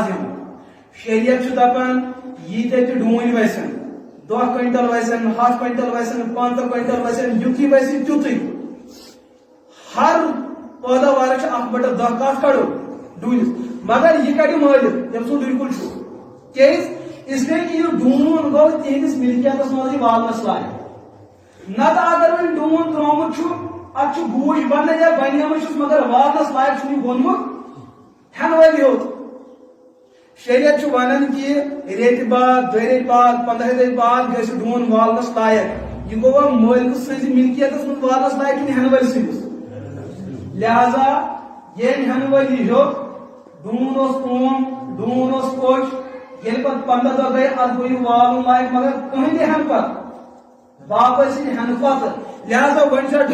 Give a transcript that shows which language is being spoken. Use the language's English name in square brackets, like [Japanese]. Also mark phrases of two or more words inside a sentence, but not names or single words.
[Kashmiri] حظ ہٮ۪مہٕ شریعت چھُ دپان ییٖتیاہ تہِ ڈوٗنۍ وسن 10 کوینٹل وسن 100 کوینٹل وسن 50 کوینٹل وسن یُتھُے وسہِ تیُتھُے ہر پٲداوارس چھِ 1/10 کتھ کڑو ڈوٗنِس مگر یہِ کڑِ مٲلِک تٔمۍ سُنٛد بِلکُل چھُ کیازِ [Urdu] اسلیے کہ [Kashmiri] یہِ ڈوٗن گوٚو تِہنٛدِس ملکیتس منٛز یہِ والنس لایق نتہٕ اگر وۄنۍ ڈوٗن ترٛوومُت چھُ اتھ چھُ گوٗج بنان یا بنیومُت چھُس مگر والنس لایق چھُنہٕ یہِ گوٚنمُت ہٮ۪نہٕ وٲلۍ یوت شریعت چھُ ونان کہ ریتہِ بعد 2 ریتہِ بعد 15 ریتہِ بعد گژھِ ڈوٗن والنس لایق یہِ گوٚوا مٲلکہٕ سٕنٛزِ ملکیتس منٛز والنس لایق کِنہٕ ہٮ۪نہٕ وٲلۍ سٕنٛدِس لہذا ییٚلہِ ہٮ۪نہٕ وٲلۍ یہِ ہیوٚت ڈوٗن اوس اوم ڈوٗن اوس کوٚش ییٚلہِ پتہٕ 15 دۄہ گٔے اتھ گوٚو یہِ والُن لایق مگر کٕہٕنۍ تہِ ہٮ۪نہٕ پتہٕ باپٲرۍ سٕنٛدِ ہٮ۪نہٕ پتہٕ لہذا وۄنۍ چھا